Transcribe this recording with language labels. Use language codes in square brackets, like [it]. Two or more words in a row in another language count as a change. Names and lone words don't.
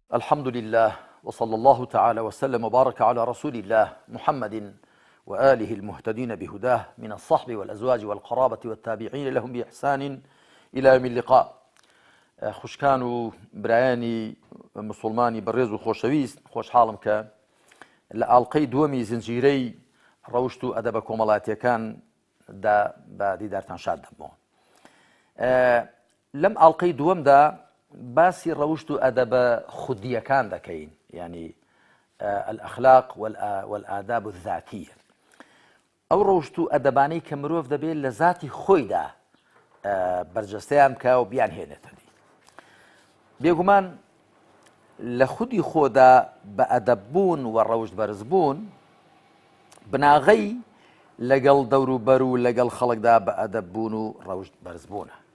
[ar] الحمد لله وصلى الله تعالى وسلم وبارك على رسول الله محمد وآله المهتدين بهداه من الصحب والأزواج والقرابة والتابعين لهم بإحسان إلى يوم اللقاء. [ckb] خوشکان و برایانی مسلمانی بەڕێز و خۆشەویست، خۆشحاڵم کە لە ئاڵلقەی دووەمی زنجیرەی ڕەوشت و ئەدەبە کۆمەڵایەتیەکاندا بە دیدارتان شاد دەبمەوە. لەم ئاڵلقەی دووەمدا باسی ڕەوشت و ئەدەبە خودیەکان دەکەین، یعنی [ar] الأخلاق والآداب الذاتية. [ckb] ئەو ڕەوشت و ئەدەبانەی کە مرۆڤ دەبێت لە ذاتی خۆیدا بەرجەستەیان بکە و بیان هێنێتە دی. بێگومان لە خودی خۆدا بە ئەدەببوون و ڕەوشت بەرزبوون بناغەی لەگەڵ دەوروبەر و لەگەڵ خەڵکدا بە ئەدەببوون و ڕەوشت بەرزبوونە.